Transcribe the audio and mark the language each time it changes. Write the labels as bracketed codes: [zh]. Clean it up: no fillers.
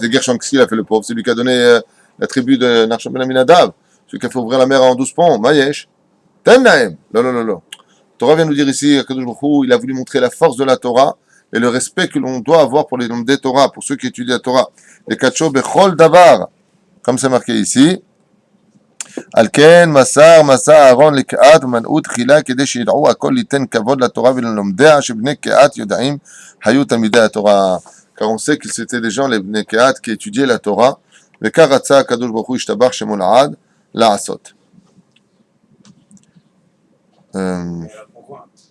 [fr] Et Gershon, qu'est-ce qu'il a fait le pauvre? C'est lui qui a donné la tribu de Nachshon ben Aminadav, celui qui a fait ouvrir la mer en 12 ponts, Mayesh. Tennaim. Non. Torah vient nous dire ici, il a voulu montrer la force de la Torah et le respect que l'on doit avoir pour les noms des Torah, pour ceux qui étudient la Torah. Les [he] Kacho Bechol Davar, [fr] comme c'est marqué ici. [he] על כן מסר אהרון לקהת ומנעו תחילה כדי שידעו הכל ליתן כבוד לתורה וללומדיה שבני קהת יודעים היו תלמידי התורה. [fr] Car on sait que c'était des gens, les bnei Kehat, qui étudiaient la Torah, [he] וכך רצה הקדוש ברוך הוא ישתבח שמו לעד לעשות. [fr] Pourquoi